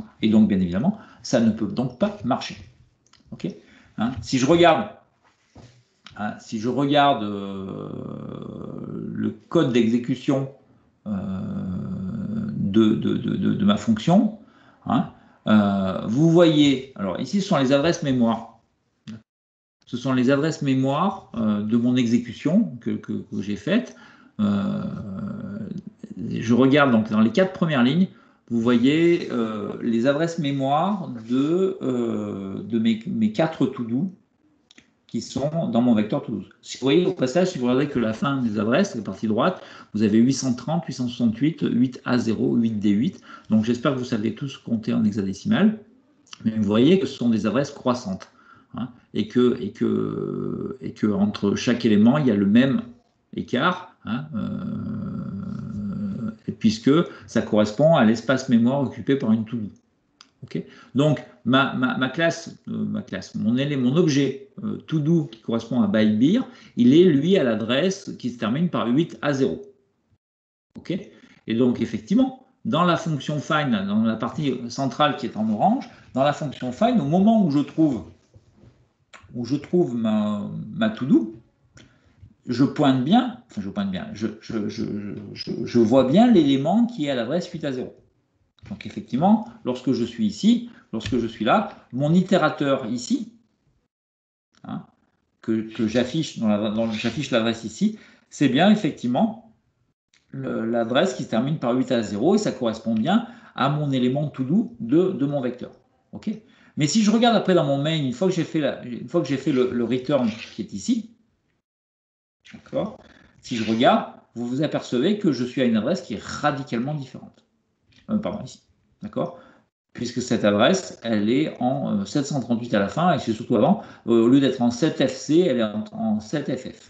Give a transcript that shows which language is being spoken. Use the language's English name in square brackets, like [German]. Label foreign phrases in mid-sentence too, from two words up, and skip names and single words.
[French] Et donc, bien évidemment, ça ne peut donc pas marcher. Okay, hein, si je regarde le code d'exécution de ma fonction, hein, vous voyez, alors ici, ce sont les adresses mémoire. Ce sont les adresses mémoire de mon exécution que j'ai faite. Je regarde donc dans les 4 premières lignes, vous voyez les adresses mémoire de mes 4 to-do qui sont dans mon vecteur to-do. Si vous voyez au passage, si vous regardez que la fin des adresses, la partie droite, vous avez 830, 868, 8A0, 8D8. Donc j'espère que vous savez tous compter en hexadécimal. Mais vous voyez que ce sont des adresses croissantes. Hein, et que entre chaque élément, il y a le même écart, hein, puisque ça correspond à l'espace mémoire occupé par une to-do. Okay, donc, mon objet to-do qui correspond à bybeer, il est, lui, à l'adresse qui se termine par 8A0. Okay, et donc, effectivement, dans la fonction find, dans la partie centrale qui est en orange, dans la fonction find, au moment où je trouve ma to-do, je vois bien l'élément qui est à l'adresse 8A0. Donc effectivement, lorsque je suis ici, lorsque je suis là, mon itérateur ici, hein, que j'affiche j'affiche l'adresse ici, c'est bien effectivement l'adresse qui se termine par 8A0 et ça correspond bien à mon élément to-do de mon vecteur. Okay, mais si je regarde après dans mon main, une fois que j'ai fait le return qui est ici, d'accord, si je regarde, vous vous apercevez que je suis à une adresse qui est radicalement différente. Pardon, ici. D'accord, puisque cette adresse, elle est en 738 à la fin, et c'est surtout avant, au lieu d'être en 7FC, elle est en 7FF.